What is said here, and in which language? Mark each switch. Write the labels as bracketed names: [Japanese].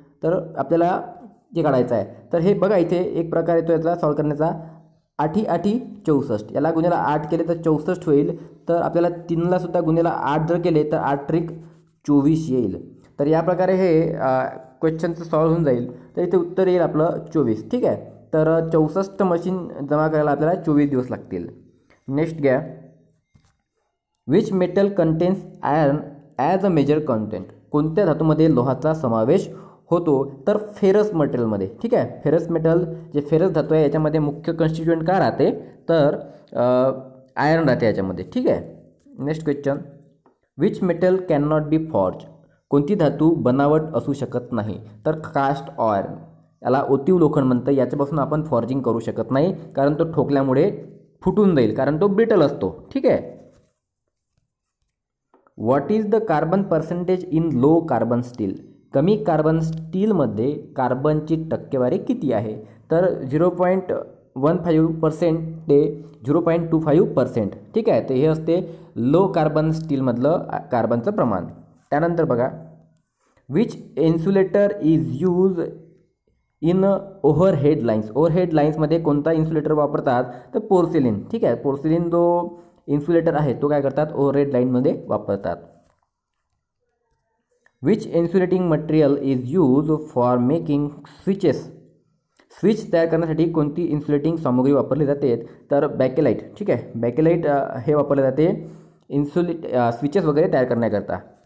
[Marathi] तर आपल्याला जे काढायचं आहे। तर हे बघा इथे एक प्रकार येतो याचा सॉल्व करण्याचा, 8 8 64, याला गुन्ह्याला 8 केले तर 64 होईल। तर आपल्याला 3ला सुद्धा गुन्ह्याला 8 जर केले तर 8 त्रिक 24 येईल। तर या प्रकारे हे क्वेश्चनचं सॉल्व होऊन जाईल। तर इथे उत्तर येईल आपलं 24। ठीक आहे, तर 64 मशीन जमा करायला आपल्याला 24 दिवस लागतील। [English] Next घ्या, which metal contains iron as a major content? [Marathi] कोणत्या धातूमध्ये लोहाचा समावेश होतो? तर फेरस मटेरियलमध्ये। ठीक आहे, फेरस मेटल जे फेरस धातू आहे याच्यामध्ये मुख्य कॉन्स्टिट्यूएंट काय राहते, तर आयर्न राहते याच्यामध्ये। ठीक आहे, [English] Next question, which metal can not be forge? [Marathi] कोणती धातू बनावट असू शकत नाही? तर कास्ट आयर्न, याला ओतीव लोखंड म्हणतं। याच्यापासून आपण फॉर्जिंग करू शकत नाही, कारण तो ठोकल्यामुळे फुटून जाईल, कारण तो ब्रिटल असतो। ठीक आहे, [English] What is the carbon percentage in low carbon steel? [Marathi] कमी कार्बन स्टीलमध्ये कार्बनची टक्केवारी किती आहे? तर 0.15% ते 0.25%। ठीक आहे, तर हे असते लो कार्बन स्टीलमधलं कार्बनचं प्रमाण। त्यानंतर बघा, [English] Which insulator is use in overhead lines? [Marathi] Overhead लाईन्समध्ये कोणता इन्सुलेटर वापरतात? तर पोर्सिलिन। ठीक आहे, पोर्सिलिन जो इन्सुलेटर आहे तो काय करतात, ओव्हरहेड लाईनमध्ये वापरतात। [English] Which insulating material is use for making switches? [Marathi] Switch तयार करण्यासाठी कोणती इन्सुलेटिंग सामग्री वापरली जाते? तर बॅकेलाइट। ठीक आहे, बॅकेलाइट हे वापरले जाते स्विचेस वगैरे तयार करण्याकरता।